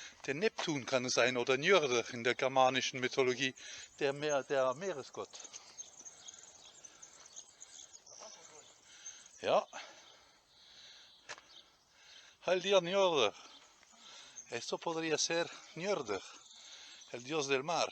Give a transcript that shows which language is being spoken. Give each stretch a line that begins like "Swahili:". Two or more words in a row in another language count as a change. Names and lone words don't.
German: Der Neptun kann es sein oder Njörður in der germanischen Mythologie, der Meeresgott. Ja. Haldir Njörður.
Spanish: Esto podría ser Njörður, el dios del mar.